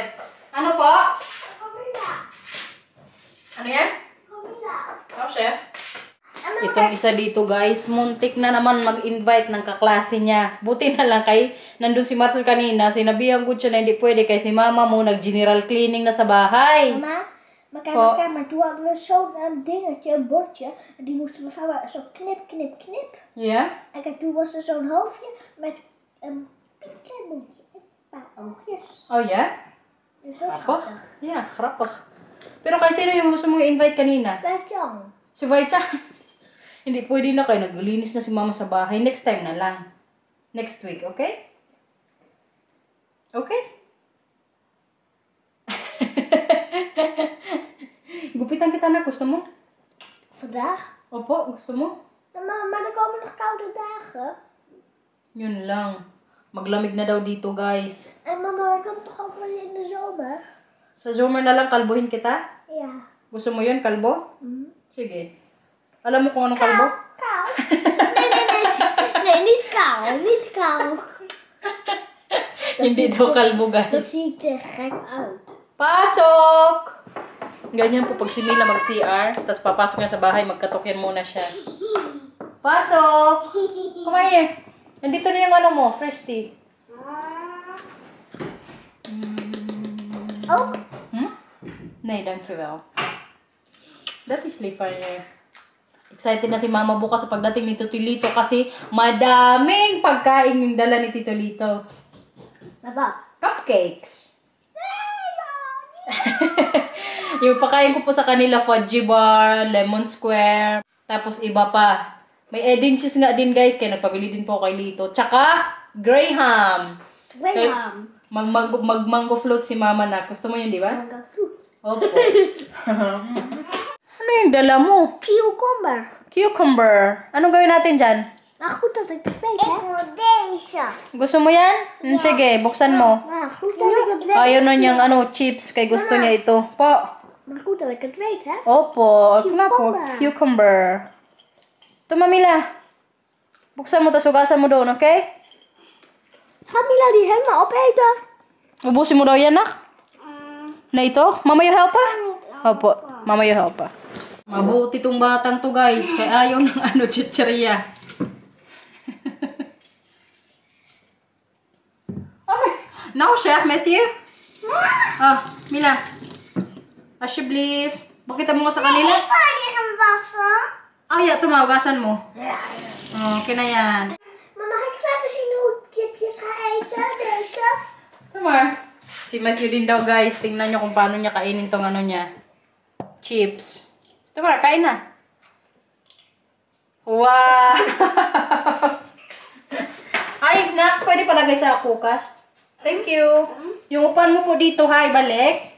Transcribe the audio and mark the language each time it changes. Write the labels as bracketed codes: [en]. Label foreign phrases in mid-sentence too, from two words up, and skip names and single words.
[tl] Ano po? Ano yan? Oh, chef. Itong isa dito, guys, muntik na naman mag-invite ng kaklase niya. Buti na lang nandun si Marcel kanina, sinabihan ko siya na hindi pwede kay si mama mo nag-general cleaning na sa bahay. [nl] Mama, maar toen hadden we zo'n dingetje, een bordje. En die moesten we vouwen zo knip, knip, knip. Ja? En kijk, toen was er zo'n hoofdje met een piepklein mondje en een paar oogjes. Oh ja? Dus heel Grappig. schattig. Ja, grappig. [tl] Pero kay sino yung gusto mong i-invite kanina? Bert-Jan. Si Vaicha. Hindi pwede na kayo. Naglinis na si mama sa bahay. [en] Next time [tl] na lang. [en] Next week, [tl] okay? Okay? Gupitan kita na. Gusto mo? [nl] Vandaag? [tl] Opo, gusto mo? [nl] Maar er komen nog koude dagen. [tl] Yun lang. Maglamig na daw dito, guys. [nl] En mama, ik kan toch ook wel in de zomer? [tl] Sa zomer na lang kalbohin kita? [nl] Ja. [tl] Gusto mo yun, kalbo? Sige. Alam mo kung anong kalbo? [nl] Kou? Nee. Nee, niet kou. Niet kou. [tl] Hindi daw kalbo, [nl] Dan [tl] guys. [nl] zie ik er gek uit. [tl] Pasok! Ganyan po pag si Mila mag-CR, tapos papasok niya sa bahay, magkatokyan muna siya. Pasok! [en] Come here. [tl] Nandito na yung mo, [en] fresh tea. [nl] Ook? Nee, dankjewel. Dat is lief van je. [tl] Excited na si Mama bukas sa pagdating ni Tito Lito kasi madaming pagkain yung dala ni Tito Lito. [nl] Maar wat? Cupcakes. [tl] Yung pakain ko po sa kanila, [en] fudgy bar, lemon square, [tl] tapos iba pa. May Edin cheese nga din, guys, kaya nagpabili din po kay Lito. Tsaka, Graham. Graham. Mag-mango float si mama na. Gusto mo yun, di ba? [en] Mango fruit. [tl] Opo. Ano yung dala mo? Cucumber. Cucumber. Anong gawin natin dyan? [nl] Goed dat ik het weet, hè? Ik wil deze. [tl] Gusto mo yan? Sige, buksan mo. [nl] Maar goed dat ik het weet. [tl] Ayaw na niyang chips. Kay gusto niya ito. Po. [nl] Maar goed dat ik het weet, hè? [tl] Opo. Cucumber. Po. Cucumber. Ito, Mamila. Buksan mo, tas hugasan mo doon, okay? [nl] Gaat Mila die helemaal opeten? [tl] Ubusin mo daw yan, nak? Na ito? Mama, [en] you help pa? Opo. Mama, you help pa. [tl] Mabuti tong batang to, guys. Kaya ayaw ng chichirya. Nou, chef, Matthew? [nl] Ah, Mila. Alsjeblieft. [tl] Pakita mo nga sa kanila. [nl] Ik wil die gaan wassen. [tl] Oh ja, tumahugasan mo. Okay na yan. [nl] Maar mag ik laten zien hoe ik chipjes ga eten? Deze? Tamar. [tl] Si Matthew din daw, guys. Tingnan nyo kung paano niya kainin tong ano niya. Chips. Tamar, kain na. Wow! Ay, nak, pwede palagay sa kukas. [en] Thank you. [tl] Yung upan mo po dito, ha, ibalik.